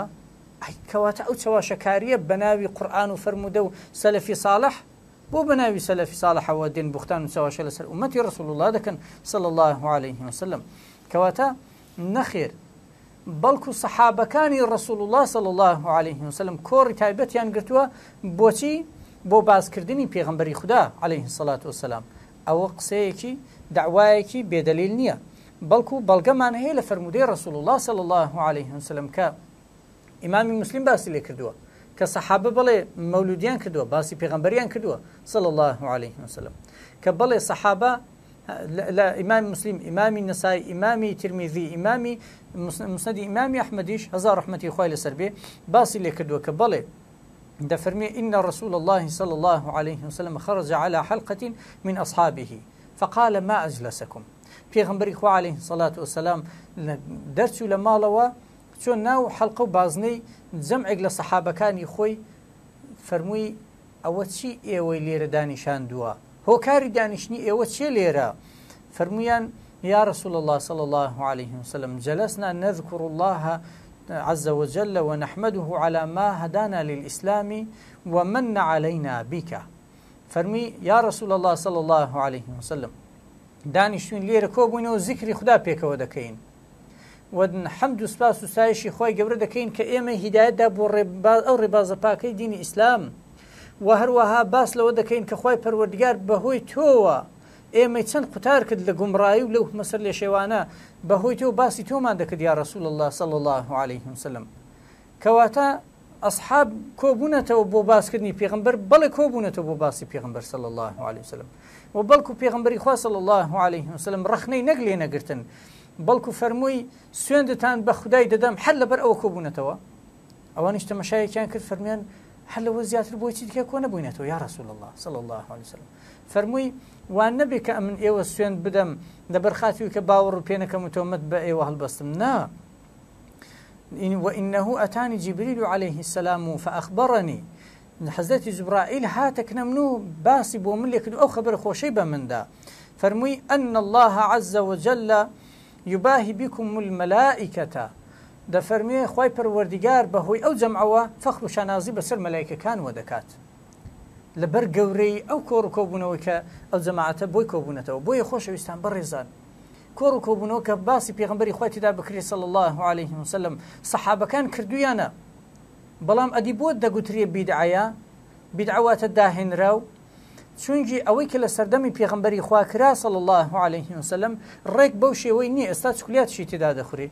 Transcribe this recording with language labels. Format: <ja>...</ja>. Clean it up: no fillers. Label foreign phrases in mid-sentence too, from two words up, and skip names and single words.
<ckb>کەواتە ئەو چاواشەکاریە بە ناوی قورئان و فەرموودە و سەلەفی صالح بۆ بە ناوی سەلەفی صالحەوە دێن بوختان و چاواشە لەسەر ئومەتی ڕەسوول الله دەکەن</ckb> <ar>صلی الله عليه وسلم.</ar> <ckb>کەواتە نەخێر، بەڵکو سەحابەکانی ڕەسوول الله</ckb> <ar>صلی الله عليه وسلم</ar> <ckb>کۆڕی تایبەتیان گرتووە بۆچی؟ بۆ بازکردنی پێغەمبەری خوددا</ckb> <ar>عليه الصلاة والسلام.</ar> <ckb>ئەوە قسەیەکی دعوایەکی بێدەلیل نییە، بەڵکو بەڵگەمان هەیە لە فەرموودەی ڕەسوول الله</ckb> <ar>صلی الله عليه وسلم</ar> <ckb>کە ئیمامی مسلم باسی لێ کردووە کە سەحابە بڵێ مەولودیان کردووە، باسی پێغەمبەریان کردووە</ckb> <ar>صلی الله عليه وسلم،</ar> <ckb>کە بڵێ سەحابە لە ئیمامی مسلم، ئیمامی نەسائی، ئیمامی ترمیذی، ئیمامی مسندی ئیمامی ئەحمەدیش هەزار ڕەحمەتی خوای لەسەر بێ باسی لێ کردووە کە بڵێ دەفەرمێ</ckb> <ar>إن رسول الله صلى الله عليه وسلم خرج على حلقة من أصحابه فقال ما أجلسكم.</ar> <ckb>پێغەمبەری خوا</ckb> <ar>عليه الصلاة والسلام</ar> <ckb>دەرچوو لە ماڵەوە چۆن ناو حەڵقە و بازنەی جەمعێک لە سەحابەکانی خۆی فەرمووی ئەوە چی ئێوەی لێرە دانیشاندووە؟ هۆکاری دانیشتنی ئێوە چێ لێرە؟</ckb> <ar>فەرموویان يا رسول الله صلى الله عليه وسلم جلسنا نذكر الله عز وجل ونحمده على ما هدانا للإسلام ومن علينا بك.</ar> <ckb>فرمي</ckb> <ar>يا رسول الله صلى الله عليه وسلم</ar> <ckb>دانیشتوین لێرە کۆبوونەوە ذکری خوددا پێکەوە دەکەین و حەمد و سپاس و سایشی خۆی گەورە دەکەین کە ئێمە هیدایەتدا بۆ ئەو ڕێبازە پاکەی دینی ئیسلام، و هەروەها باس لەوە دەکەین کە خۆی پەروەردگار بەهۆی تۆوە ئێمەی چەند قوتار کرد لە گومڕایی و لەو مەسەر لێ شێوانە بەهۆی تۆ باسی تۆمان دەکرد</ckb> <ar>یا رسول الله صلی الله عليه وسلم.</ar> <ckb>کەواتە ئەصحاب کۆبوونەتەوە بۆ باسکردنی پێغەمبەر، بەڵێ کۆبوونەتەوە بۆ باسی پێغەمبەر</ckb> <ar>صلی الله عليه وسلم،</ar> <ckb>و بەڵکو پێغەمبەری خوا</ckb> <ar>صلی الله عليه وسلم</ar> <ckb>ڕخنەی نەک لێ نەگرتن، بەڵکو فەرمووی سوێندتان بە خودای دەدەم هەر لەبەر ئەوە کۆبوونەتەوە. ئەوانیش تەماشایەکیان کرد فەرمیان هەر لەوە زیاتر بۆی چی دیکە کۆ نەبووینەتەوە</ckb> <ar>یا رسول الله صلی الله عليه وسلم.</ar> <ckb>فەرمووی وان نەبێ کە من ئێوە سوێند بدەم لەبەر خاتیوی کە باوەڕ و پێ نەکەم و تۆمەت بە ئێوە هەڵبەستم، نا</ckb> <ar>وإنه أتاني جبريل عليه السلام فأخبرني</ar> <ckb>حەزرەتی جوبرائیل هاتەکنە من و باسی بۆ من لێ کرد ئەو خەبەرە خۆشەی بە مندا فەرمووی</ckb> <ar>ئەن الله عز وجل يباهي بكم الملائكة</ar> <ckb>دەفەرمێ خوای پەروەردیگار بەهۆی ئەو جەمعەوە فەخر و شانازی بەسەر مەلایکەکان وەدەکات لەبەر گەورەی ئەو کۆڕ و کۆبوونەوەی کە ئەو جەماعەتە بۆی کۆبوونەتەوە بۆیە خۆشەویستان بەڕێزان کۆڕ و کۆبوونەوە کە باسی پێغەمبەری خوای تێدا بکرێت</ckb> <ar>صلی الله عليه وسلم</ar> <ckb>سەحابەکان کردویانە بەڵام ئەدی بۆ دەگوترێ بیدعەیە بیدعەواتە داهێنرا و چونکی ئەوەی کە لە سەردەمی پێغەمبەری خوا کرا</ckb> <ar>صلی الله عليه وسلم</ar> <ckb>ڕێک بەو شێوەی نییە ئێستا چکولیاتشی تێدا دەخورێ</ckb>